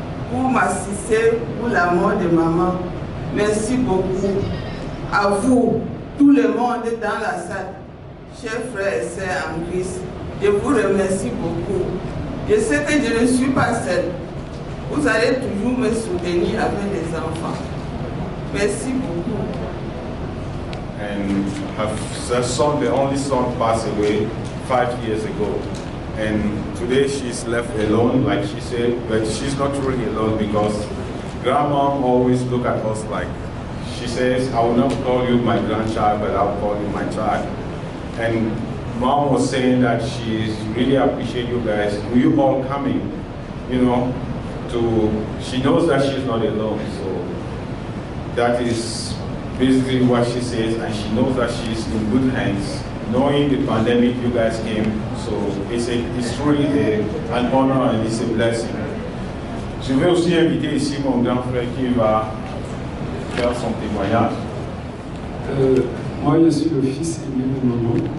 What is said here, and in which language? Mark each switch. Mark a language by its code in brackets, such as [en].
[fr] pour m'assister pour la mort de maman. Merci beaucoup à vous, tout le monde dans la salle, chers frères et sœurs en Christ. Je vous remercie beaucoup. Je sais que je ne suis pas seule. Vous allez toujours me soutenir avec les enfants. Merci beaucoup. [en] And her son, the only son, passed away 5 years ago. And today she's left alone, like she said, but she's not truly alone because grandma always look at us like, she says, I will not call you my grandchild, but I'll call you my child. And mom was saying that she really appreciate you guys, you all coming, you know, she knows that she's not alone. So that is basically what she says, and she knows that she's in good hands. Knowing the pandemic, you guys came, so it's truly an honor and it's a blessing. [fr] Je vais aussi inviter ici mon grand frère qui va faire son témoignage. Moi, je suis le fils aîné de maman.